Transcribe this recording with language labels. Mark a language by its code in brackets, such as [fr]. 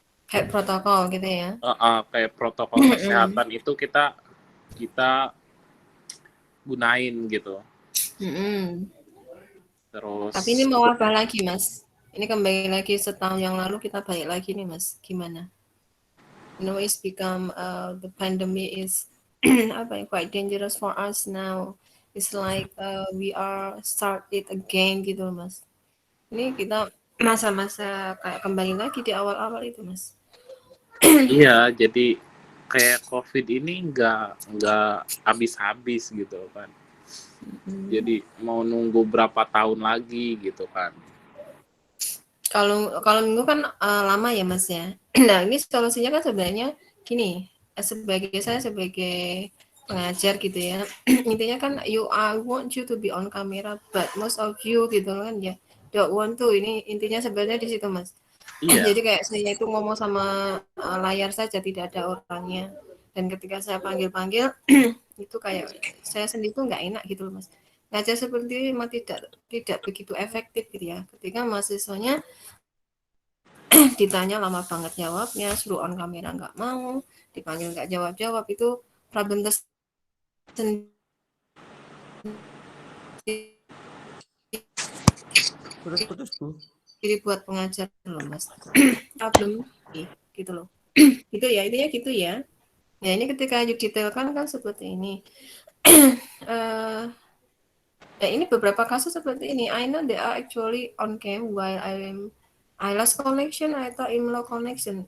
[id] kayak protokol gitu ya. Kayak protokol kesehatan itu kita gunain gitu. Terus Tapi ini mau apa lagi, Mas? Ini kembali lagi setahun yang lalu kita balik lagi nih, Mas. Gimana? [en] It's become the pandemic is quite dangerous for us now. It's like we are start it again gitu, Mas. [id] Ini kita masa-masa kayak kembali lagi di awal-awal itu, Mas. Iya, jadi kayak COVID ini nggak habis-habis gitu kan. Jadi mau nunggu berapa tahun lagi gitu kan. Kalau minggu kan lama ya, Mas ya. Nah, ini solusinya kan sebenarnya gini, saya sebagai pengajar gitu ya. Intinya kan [en] I want you to be on camera, but most of you [id] gitu kan ya [en] don't want to. [id] Ini intinya sebenarnya di situ, Mas. Iya. Jadi kayak saya itu ngomong sama layar saja, tidak ada orangnya. Dan ketika saya panggil-panggil itu kayak saya sendiri tuh nggak enak gitu loh, Mas. Ngajar seperti ini memang tidak begitu efektif gitu ya. Ketika mahasiswanya ditanya lama banget jawabnya, suruh on kamera nggak mau, dipanggil nggak jawab-jawab, itu problem tersendiri Putus-putus, Bu. jadi buat pengajar loh, Mas. Problem gitu loh. Gitu ya, intinya gitu ya. Ya ini ketika didetailkan kan seperti ini. Ya ini beberapa kasus seperti ini. [en] I know they are actually on cam while I lost connection atau in low connection.